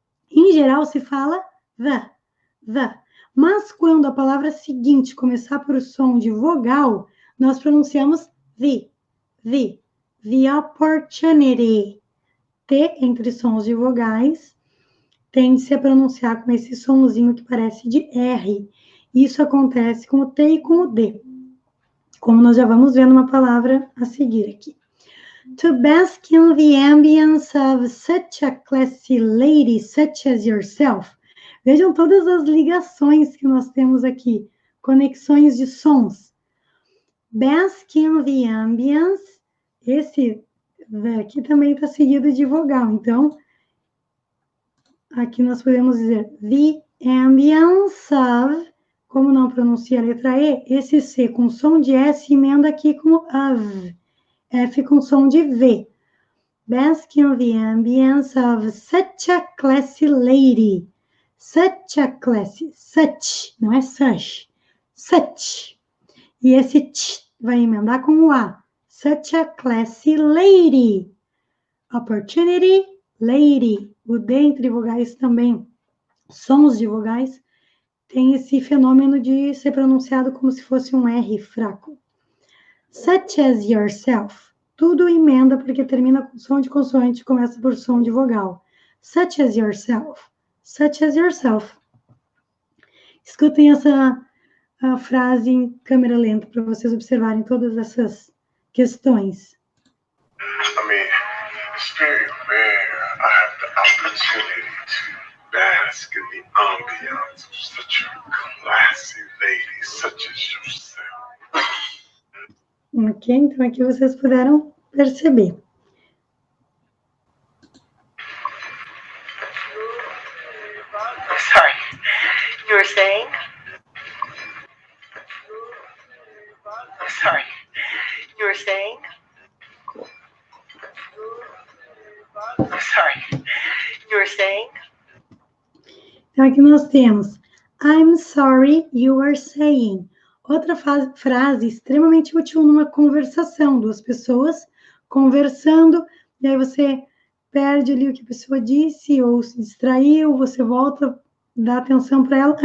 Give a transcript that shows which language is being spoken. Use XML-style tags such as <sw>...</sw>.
<pt>Em geral se fala the. Mas quando a palavra seguinte começar por som de vogal, nós pronunciamos</pt> <en>the opportunity.</en> <pt>T entre sons de vogais tende-se a pronunciar com esse sonzinho que parece de R. Isso acontece com o T e com o D, como nós já vamos ver numa palavra a seguir aqui.</pt> <en>To bask in the ambience of such a classy lady such as yourself.</en> <pt>Vejam todas as ligações que nós temos aqui, conexões de sons.</pt> <en>Bask in the ambience,</en> <pt>esse daqui também está seguido de vogal, então, aqui nós podemos dizer</pt> <en>the ambience of,</en> <pt>como não pronuncia a letra E, esse C com som de S emenda aqui como of. F com som de V.</pt> <en>Bask in the ambience of such a classy lady. Such a classy. Such,</en> <pt>não é</pt> <en>such. Such.</en> <pt>E esse t vai emendar com o A.</pt> <en>Such a classy lady. Opportunity, lady.</en> <pt>O D entre vogais também, sons de vogais, tem esse fenômeno de ser pronunciado como se fosse um R fraco.</pt> <en>Such as yourself.</en> <pt>Tudo emenda porque termina com som de consoante e começa por som de vogal.</pt> <en>Such as yourself. Such as yourself.</en> <pt>Escutem essa frase em câmera lenta para vocês observarem todas essas questões.</pt> <en>I mean, it's very rare I have the opportunity to bask in the ambiance of such a classy lady such as yourself.</en> <pt>Ok, então aqui vocês puderam perceber.</pt> <en>Sorry, you were saying? Sorry, you were saying? Sorry, you were saying?</en> <pt>Então aqui nós temos</pt> <en>I'm sorry you were saying.</en> <pt>Outra frase extremamente útil numa conversação, duas pessoas conversando, e aí você perde ali o que a pessoa disse ou se distraiu, você volta, dá atenção para ela.</pt>